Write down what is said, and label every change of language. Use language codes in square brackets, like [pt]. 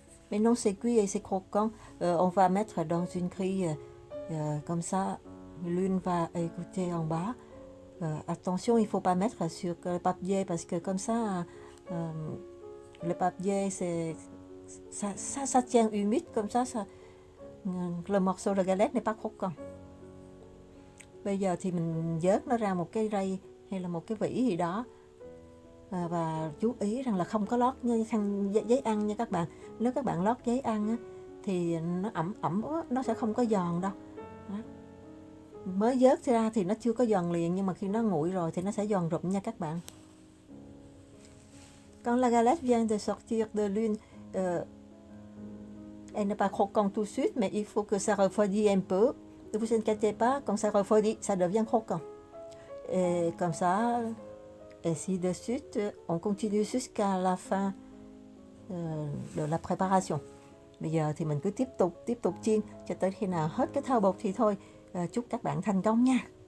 [fr] Maintenant c'est cuit et c'est croquant. On va mettre dans une grille comme ça, l'une va égoutter en bas. Attention, il ne faut pas mettre sur le papier parce que comme ça, le papier, ça tient humide, comme ça, le morceau de galette n'est pas croquant. [vi] Bây giờ thì mình vớt nó ra một cái rây hay là một cái vỉ gì đó. Và chú ý rằng là không có lót khăn giấy ăn nha các bạn. Nếu các bạn lót giấy ăn á, thì nó ẩm nó sẽ không có giòn đâu. Đó. Mới vớt ra thì nó chưa có giòn liền, nhưng mà khi nó nguội rồi thì nó sẽ giòn rụm nha các bạn. [fr] Quand la galette vient de sortir de l'une, elle n'est pas croquante tout de suite, mais il faut que ça refroidisse un peu. Ne vous inquiétez pas, quand ça refroidit, ça devient croquant. Et comme ça, ainsi de suite, on continue jusqu'à la fin de la préparation. [vi] Bây giờ thì mình cứ tiếp tục chiên cho tới khi nào hết cái thau bột thì thôi. Chúc các bạn thành công nha.